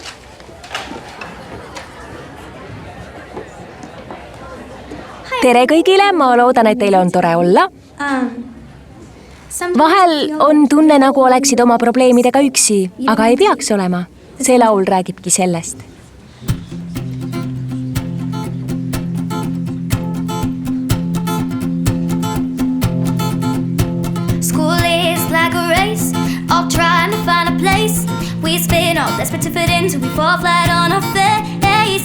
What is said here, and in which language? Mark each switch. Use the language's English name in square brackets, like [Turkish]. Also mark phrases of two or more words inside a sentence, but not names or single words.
[Estonian] Tere kõigile, ma loodan, et teile on tore olla. Vahel on tunne, nagu oleksid oma probleemidega üksi, aga ei peaks olema. See laul räägibki sellest. [English] School is like a race, all trying to find a place. We spin all desperate to fit in till we fall flat on our face.